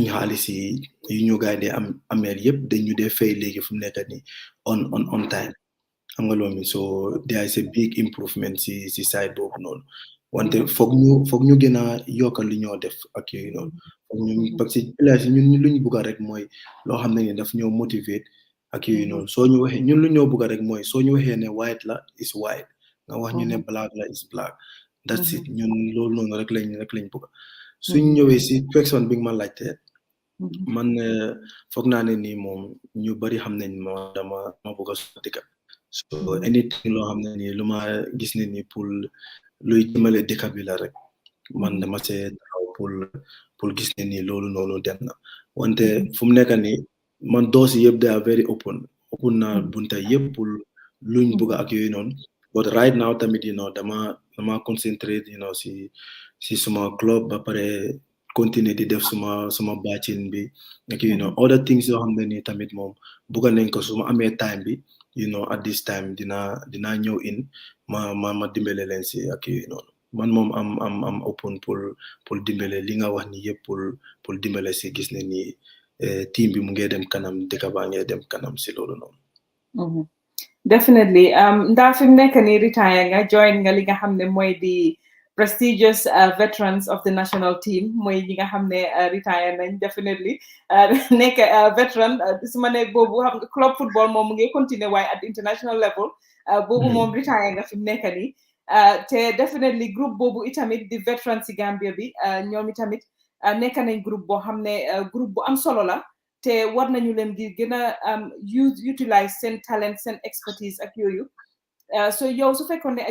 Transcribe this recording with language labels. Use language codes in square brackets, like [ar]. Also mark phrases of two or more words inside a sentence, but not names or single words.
[wo] xaalis yi yu ñu gaay dee am ameel yëpp dañu dee fay léegi fu mu nekk ni [en] on time [wo] xam nga loolu [en] so there is a big improvement [wo] si side boobu noonu wante foog ñu gën a yokkal li ñoo def ak yooyu noonu [fr] parce que [wo] players yi ñun lu ñu bugga rek mooy loo xam ne ni daf ñoo motivate ak yooyu noonu soo ñu waxee ñun lu ñoo bugga rek mooy soo ñu waxee ne white la [en] is white [wo] nga wax ñu ne black la [en] is black that's it [wo] ñun loolu noonu rek lañ bugga suñ ñëwee si question bi nga ma laajte man foog naa ne nii moom ñu bari xam nañ dama bugga suma dëkka [en] so anything [wo] loo xam ne nii lu ma gis ne nii pour luy jëmale dëkk bi la rek man dama see taxaw pour gis ne nii loolu noonu dem na wante fu mu nekk nii man doors yëpp [en] they are very open [wo] na bunta yëpp pour luñ bëgg ak yooyu noonu [en] but right now [wo] tamit dama concentrate si suma club ba pare continuer di def suma bàccin bi ak yooyu noonu [en] other things [wo] yoo xam ne nii tamit moom bëgg nañ ko suma amee time bi [en] at this time [wo] dinaa ñëw in ma dimbale leen si ak yooyu noonu man moom am open pour dimbale li nga wax ni yëpp pour dimbale si gis ne nii team bi mu ngi dem kanam dëkk baa ngi dem kanam si loolu noonu. Definitely ndax fi mu nekk nii retire nga join nga li nga xam ne mooy di [en] prestigious veterans of the national team [wo] mooy ñi nga xam ne retire nañ definitely nekk veteran su ma ne boobu xam nga [en] club football [wo] moom mu ngi continuer waaye [en] at international level [wo] boobu moom retire nga fi mu nekk nii te definitely groupe boobu itamit di veterans si Gambia bi ñoom itamit nekk nañ groupe boo xam ne groupe bu am solo la te war nañu leen di gën a utilize seen talent seen expertise ak yooyu so yow su fekkoon ne